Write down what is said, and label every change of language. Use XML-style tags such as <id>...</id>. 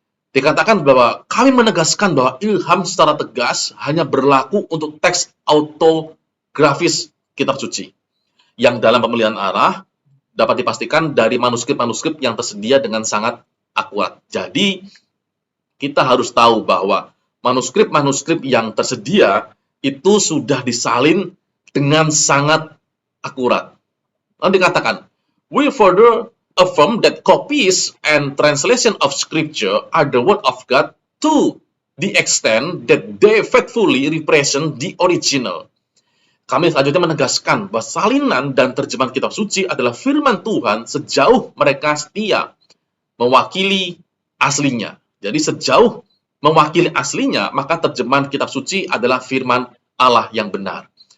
<id>Dikatakan bahwa kami menegaskan bahwa ilham secara tegas hanya berlaku untuk teks autografis kitab suci, yang dalam pemilihan arah dapat dipastikan dari manuskrip-manuskrip yang tersedia dengan sangat akurat. Jadi, kita harus tahu bahwa manuskrip-manuskrip yang tersedia itu sudah disalin dengan sangat akurat. Lalu dikatakan,</id> <en>we further affirm that copies and translation of scripture are the word of God to the extent that they faithfully represent the original.</en> <id>Kami selanjutnya menegaskan bahwa salinan dan terjemahan kitab suci adalah firman Tuhan sejauh mereka setia mewakili aslinya. Jadi sejauh mewakili aslinya, maka terjemahan kitab suci adalah firman Allah yang benar.</id>